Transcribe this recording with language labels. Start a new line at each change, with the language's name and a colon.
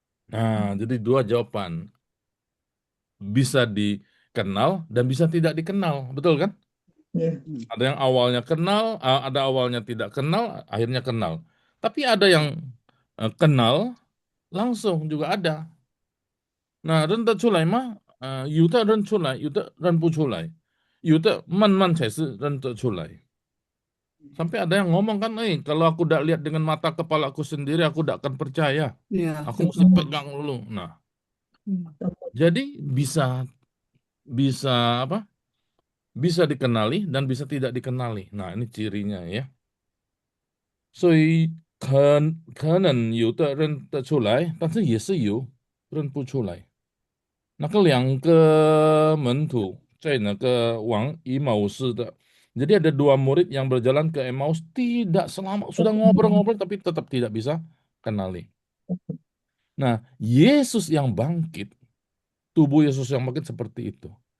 Indonesian: Nah, jadi dua jawaban. Bisa dikenal dan bisa tidak dikenal. Betul kan? Ada yang awalnya kenal, ada awalnya tidak kenal, akhirnya kenal. Tapi ada yang kenal langsung juga ada.
Chinese: Nah, 认得出来吗？有的认出来，有的认不出来，有的慢慢才是认得出来。
Indonesian: Sampai ada yang ngomong kan, kalau aku tidak lihat dengan mata kepalaku sendiri, aku tidak akan percaya. Iya, Aku mesti pegang dulu. Nah, jadi bisa apa? Bisa dikenali dan bisa tidak dikenali. Nah, ini cirinya ya.
Chinese: 所以可能有的认得出来，但是也是有认不出来。那个两个门徒在那个往以马斯的，
Indonesian: jadi ada dua murid yang berjalan ke Emmaus tidak selama sudah ngobrol-ngobrol tapi tetap tidak bisa kenali. Nah, Yesus yang bangkit, tubuh Yesus yang bangkit seperti itu.